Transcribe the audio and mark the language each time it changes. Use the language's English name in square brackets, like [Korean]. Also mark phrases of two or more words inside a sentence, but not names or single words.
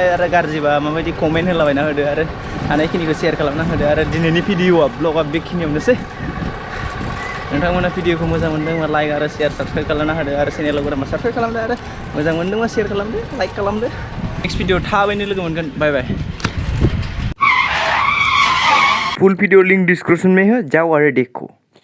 [Bodo] आरो गाज्रिबा माबायदि कमेन्ट होलाबायना होदो आरो हानायखिनिखौ शेयार खालामना होदो आरो दिनैनि भिडिअआ ब्लगआ बेखिनियावनोसै नोंथांमोना भिडिअखौ मोजां मोनदोंबा लाइक आरो [English] share subscribe [Bodo] खालामना होदो आरो चेनेलाव गोदान साबस्क्राइब खालामदो आरो मोजां मोनदोंबा शेयार खालामदो लाइक खालामदो नेक्स्ट भिडिअ थाबैनो लोगो मोनगोन [English] bye bye [Hindi] फुल वीडियो लिंक डिस्क्रिप्शन में है जाओ और देखो।